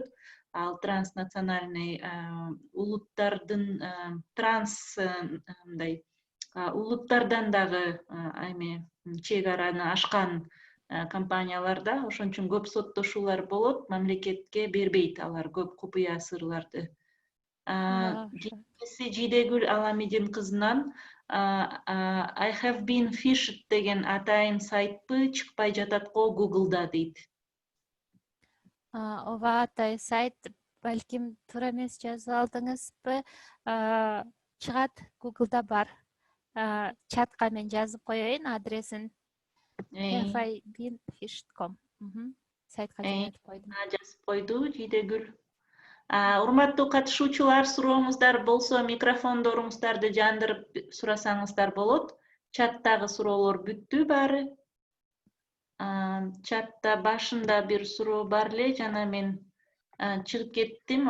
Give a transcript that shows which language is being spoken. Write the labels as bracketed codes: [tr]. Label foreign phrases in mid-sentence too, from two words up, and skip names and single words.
[ky] Ал транснациональный улуттардын улуттардан дагы чек араны ашкан компанияларда. Ошон үчүн көп соттошуулар болот, мамлекетке бербейт алар көп купуя сырларды. Жидегүл Аламидин кызынан [en] I have been fished [ky] деген атайын сайтпы чыкпай жатат го Google'да, дейт. Ооба, атай сайт балким туура эмес жазып алдыңызбы? Чыгат, Google'да бар. Чатка мен жазып коеюн адресин. [en] Have been fished.com. [ky] Сайтка жөнөтүп койдум. Жазып койду Жидегүл. Урматтуу катышуучулар, сурооңуздар болсо микрофондоруңуздарды жандырып сурасаңыздар болот. Чаттагы суроолор бүттү баары. Чатта башында бир суроо бар эле, жана мен чыгып кеттим.